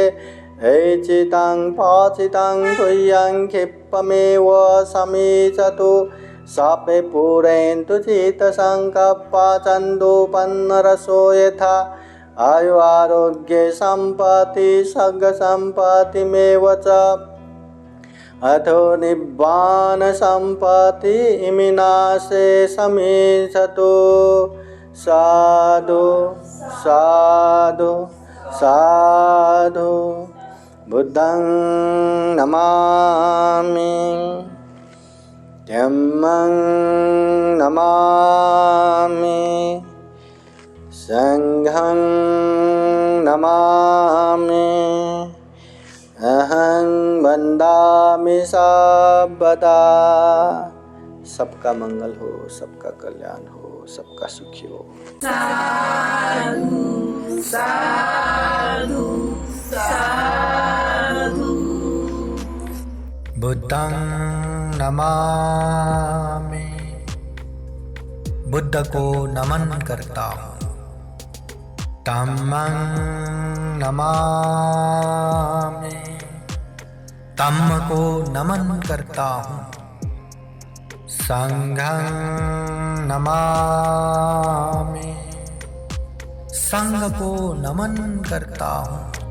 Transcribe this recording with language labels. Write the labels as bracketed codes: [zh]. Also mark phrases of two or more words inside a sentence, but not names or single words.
[pi] ऐचितं पाचितं तुय्यं क्षिप्तमेव समीचतु, सापे पूरयन्तु चित्तसङ्कल्पा चन्दोपन्नरसो यथा, आयु आरोग्ये सम्पत्ति सर्गसम्पत्तिमेव च, अथो निब्बान सम्पत्ति इमिनाशे समीचतु। साधु साधु साधु। बुद्धं नमामि, धम्मं नमामि, संघं नमामि, अहं वन्दामि सर्वदा। [hi] सबका मंगल हो, सबका कल्याण हो, सबका सुखी हो। [pi] साधु साधु साधु। बुद्धं नमामि, [hi] बुद्ध को नमन करता हूँ। [pi] धम्मं नमामि, [hi] धम्म को नमन करता हूँ। [pi] संघं नमामि, [hi] संघ को नमन करता हूँ।